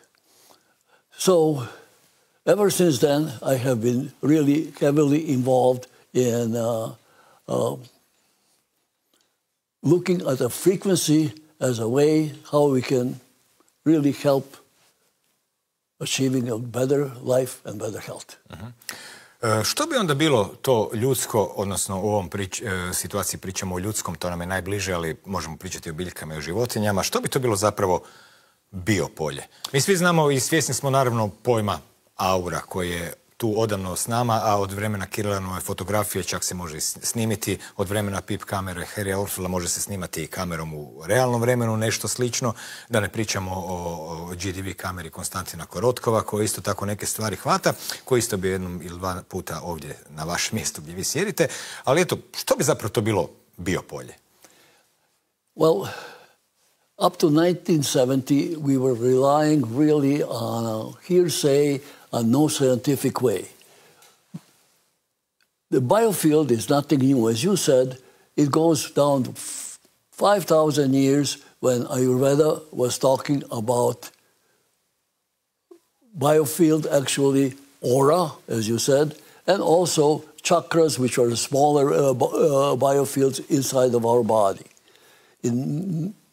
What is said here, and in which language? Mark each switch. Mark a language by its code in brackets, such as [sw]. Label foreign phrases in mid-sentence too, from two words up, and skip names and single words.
[en] So ever since then, I have been really heavily involved in looking at the frequency as a way how we can really help achieving a better life and better health. [hr] Što bi onda bilo to ljudsko, odnosno u ovom situaciji pričamo o ljudskom, to nam je najbliže, ali možemo pričati o biljkama i o životinjama. Što bi to bilo zapravo biopolje? Mi svi znamo i svjesni smo naravno pojma aura koji je tu odavno s nama, a od vremena Kirilanove fotografije čak se može snimiti, od vremena pip kamere Harry Orfila može se snimati i kamerom u realnom vremenu, nešto slično, da ne pričamo o GDV kameri Konstantina Korotkova, koja isto tako neke stvari hvata, koji isto bi jednom ili dva puta ovdje na vašem mjestu gdje vi sjedite, ali eto, što bi zapravo to bilo biopolje? [en] Well, up to 1970, we were relying really on a hearsay, a no scientific way. The biofield is nothing new. As you said, it goes down to 5,000 years when Ayurveda was talking about biofield, actually aura, as you said, and also chakras, which are the smaller biofields inside of our body.